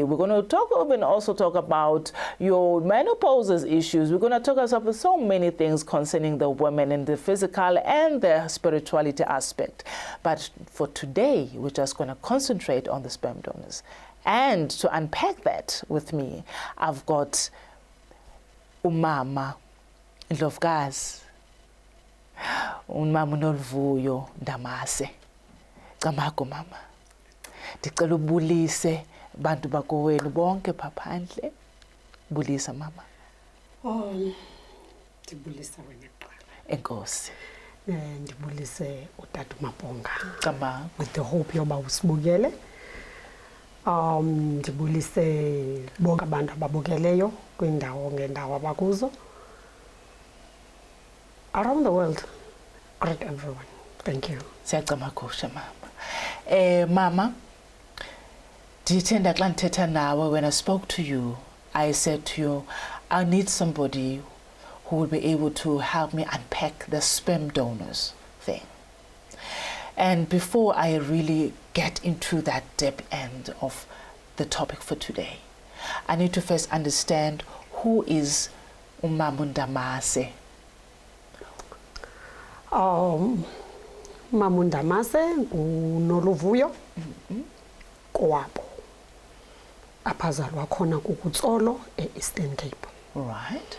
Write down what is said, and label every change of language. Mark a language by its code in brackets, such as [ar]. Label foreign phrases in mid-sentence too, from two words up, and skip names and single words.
[en] We're going to also talk about your menopause issues. We're going to talk about so many things concerning the women in the physical and the spirituality aspect. But for today, we're just going to concentrate on the sperm donors. And to unpack that with me, I've got [xh] umama Ndlovukazi, umama NOLUVUYO NDAMASE. Camago mama. Ndicela ubulise bantu bakowenu bonke phaphandle. Bulisa mama. Ndibulisa wena kuqala. Enkosi. Ndibulise uTata Mabonga. Camago. [en] With the hope [xh] yoba usibukele. Ndibulise bonke abantu ababukeleyo kwindawo ngendawo abakuzo. [en] Around the world, greet everyone. Thank you. [xh] Siyacamagusha mama. Mama, ndithenda xa ndithetha nawe, [en] when I spoke to you, I said to you, I need somebody who will be able to help me unpack the sperm donors thing. And before I really get into that deep end of the topic for today, I need to first understand who is umama NDAMASE. [xh] Umama NDAMASE nguNoluvuyo kowabo. Apazalwa khona kukutsolo eEastern Cape. [en] Right.